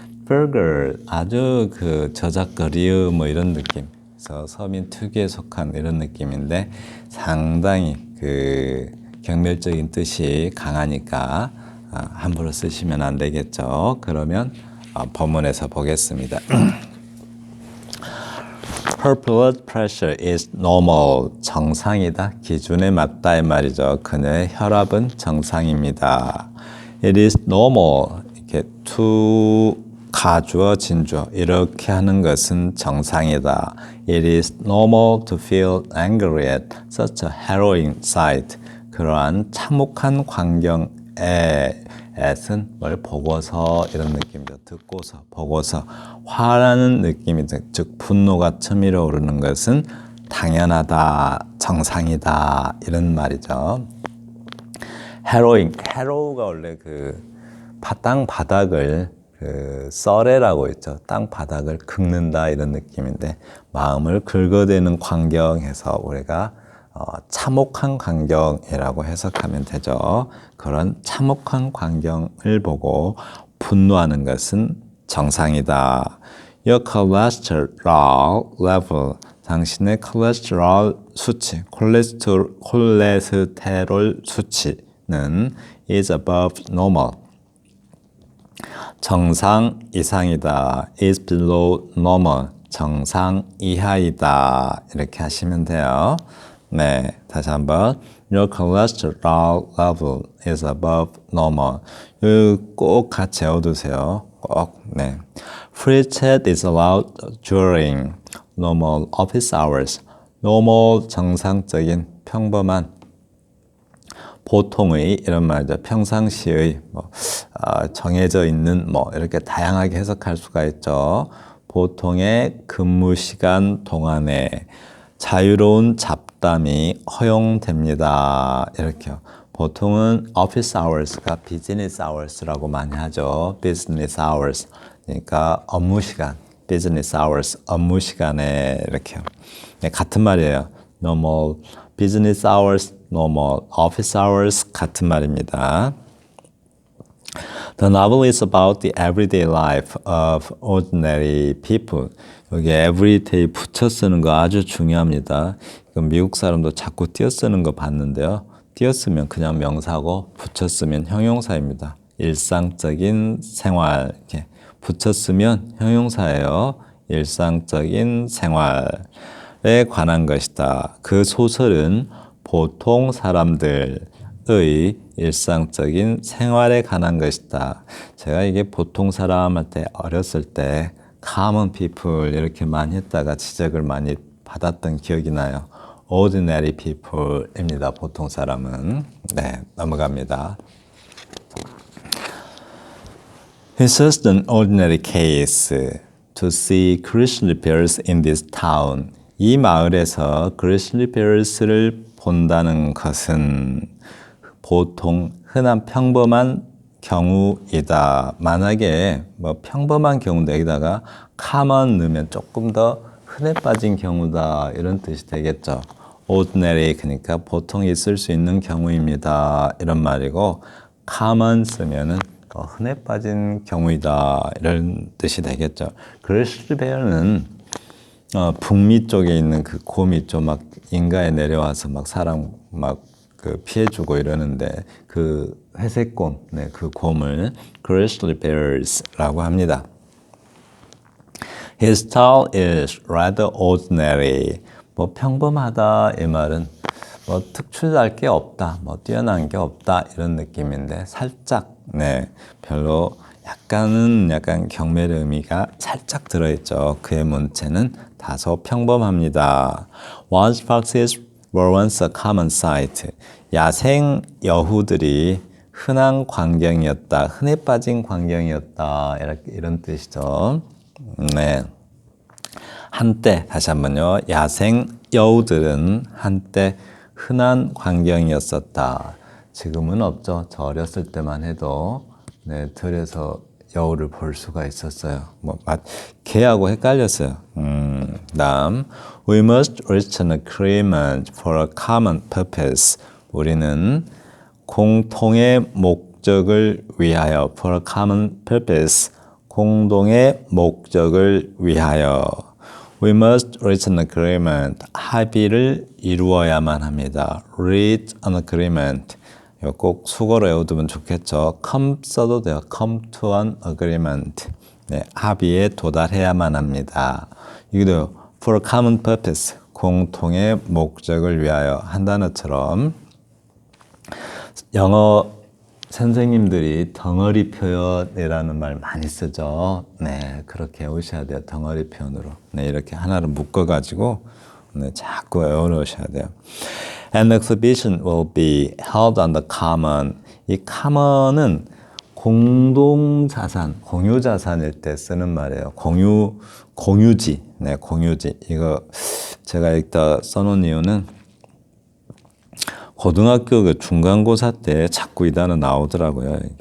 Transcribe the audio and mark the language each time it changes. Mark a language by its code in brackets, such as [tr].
[ko] vulgar 아주 저작거리의 이런 느낌. 그래서 서민 특유에 속한 이런 느낌인데 상당히 경멸적인 뜻이 강하니까 함부로 쓰시면 안 되겠죠. 그러면 본문에서 보겠습니다. [en] Her blood pressure is normal. [ko] 정상이다. 기준에 맞다 이 말이죠. 그녀의 혈압은 정상입니다. [en] It is normal. [ko] 이렇게 to 가주어 진주어 이렇게 하는 것은 정상이다. [en] It is normal to feel angry at such a harrowing sight. [ko] 그러한 참혹한 광경에 at은 뭘 보고서 이런 느낌이죠. 듣고서 보고서 화나는 느낌이죠. 즉 분노가 치밀어 오르는 것은 당연하다, 정상이다 이런 말이죠. harrow가 원래 땅 바닥을 썰애라고 있죠. 땅 바닥을 긁는다 이런 느낌인데 마음을 긁어대는 광경에서 우리가 참혹한 광경이라고 해석하면 되죠. 그런 참혹한 광경을 보고 분노하는 것은 정상이다. [en] Your cholesterol level, [ko] 당신의 콜레스테롤 수치, 콜레스테롤 수치는 [en] is above normal. [ko] 정상 이상이다. [en] is below normal. [ko] 정상 이하이다. 이렇게 하시면 돼요. 네, 다시 한번. [en] Your cholesterol level is above normal. [ko] 꼭 같이 외워두세요. 꼭. 네. [en] Free chat is allowed during normal office hours. [ko] normal 정상적인 평범한 보통의 이런 말이죠. 평상시의 정해져 있는 이렇게 다양하게 해석할 수가 있죠. 보통의 근무 시간 동안에 자유로운 잡담이 허용됩니다. 이렇게요. 보통은 office hours가 business hours라고 많이 하죠. [en] business hours. [ko] 그러니까 업무 시간, business hours, 업무 시간에 이렇게요. 네, 같은 말이에요. [en] normal business hours, normal office hours [ko] 같은 말입니다. [en] The novel is about the everyday life of ordinary people. [ko] 여기 everyday 붙여 쓰는 거 아주 중요합니다. 이건 미국 사람도 자꾸 띄어 쓰는 거 봤는데요. 띄어 쓰면 그냥 명사고 붙여 쓰면 형용사입니다. 일상적인 생활 이렇게 붙여 쓰면 형용사예요. 일상적인 생활에 관한 것이다. 그 소설은 보통 사람들의 일상적인 생활에 관한 것이다. 제가 이게 보통 사람한테 어렸을 때 common people 이렇게 많이 했다가 지적을 많이 받았던 기억이 나요. [en] ordinary people입니다. [ko] 보통 사람은. 네, 넘어갑니다. [en] It's just an ordinary case to see grizzly bears in this town. [ko] 이 마을에서 grizzly bears를 본다는 것은 보통 흔한 평범한 경우이다. 만약에 평범한 경우인데 여기다가 common 넣으면 조금 더 흔해 빠진 경우다 이런 뜻이 되겠죠. ordinary 그러니까 보통 있을 수 있는 경우입니다. 이런 말이고 common 쓰면은 흔해 빠진 경우이다 이런 뜻이 되겠죠. grizzly bear는 북미 쪽에 있는 그 곰 있죠. 막 인가에 내려와서 막 사람 막 피해주고 이러는데 그 회색곰, 네, 그 곰을 grizzly bears라고 합니다. [en] His style is rather ordinary. [ko] 평범하다 이 말은 특출날 게 없다, 뛰어난 게 없다 이런 느낌인데 살짝 별로 약간 경멸의 의미가 살짝 들어있죠. 그의 문체는 다소 평범합니다. [en] Wild foxes were once a common sight. [ko] 야생 여우들이 흔한 광경이었다. 흔해 빠진 광경이었다. 이런 뜻이죠. 네. 한때 다시 한번요. 야생 여우들은 한때 흔한 광경이었었다. 지금은 없죠. 저 어렸을 때만 해도 들에서 여우를 볼 수가 있었어요. 개하고 헷갈렸어요. 다음, [en] we must reach an agreement for a common purpose. [ko] 우리는 공통의 목적을 위하여, [en] for a common purpose. [ko] 공동의 목적을 위하여. [en] We must reach an agreement. [ko] 합의를 이루어야만 합니다. [en] reach an agreement. [ko] 꼭 수거로 외워두면 좋겠죠. come 써도 돼요. [en] come to an agreement. [ko] 네, 합의에 도달해야만 합니다. 이것도 [en] for a common purpose, [ko] 공통의 목적을 위하여 한 단어처럼 영어 선생님들이 덩어리 표현이라는 말 많이 쓰죠. 네, 그렇게 외우셔야 돼요. 덩어리 표현으로. 네, 이렇게 하나를 묶어가지고 네, 자꾸 외워놓으셔야 돼요. [en] An exhibition will be held on the common. [ko] 이 common은 공동자산, 공유자산일 때 쓰는 말이에요. 공유지. 네, 공유지. 이거 제가 여기다 써놓은 이유는 고등학교 그 중간고사 때 자꾸 이 단어 나오더라고요.